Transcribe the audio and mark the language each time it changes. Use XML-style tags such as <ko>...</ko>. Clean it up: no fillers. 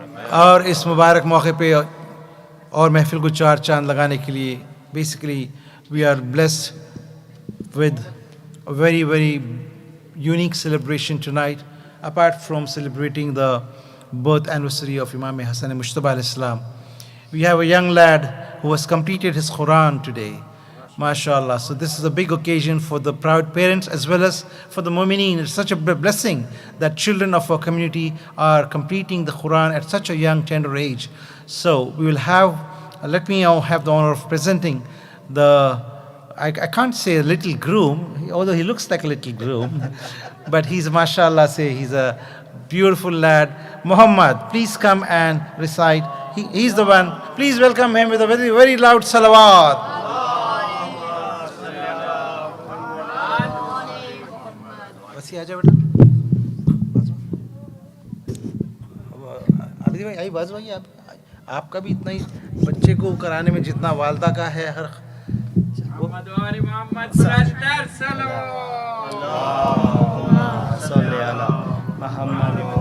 <ur>اور اس مبارک موقع پہ اور محفل کو چار چاند لگانے کے لیے basically we are blessed with a very, very unique celebration tonight.</ur> <en>Apart from celebrating the birth anniversary of Imam Hasan Mujtaba alayhi salam, we have a young lad who has completed his Quran today. MashaAllah. So this is a big occasion for the proud parents as well as for the mu'mineen. It's such a blessing that children of our community are completing the Quran at such a young, tender age. So we will have, let me now have the honor of presenting the, I can't say a little groom, although he looks like a little groom, but he's, mashallah, he's a beautiful lad. Muhammad, please come and recite. He's the one. Please welcome him with a very, very loud salawat.</en> <ur>وسیع آ جا بیٹا، عابدی بھائی آئی باز بھائی، آپ کا بھی اتنا ہی بچے کو کرانے میں جتنا والدہ کا ہے، ہر محمد صلی علی محمد۔</ur>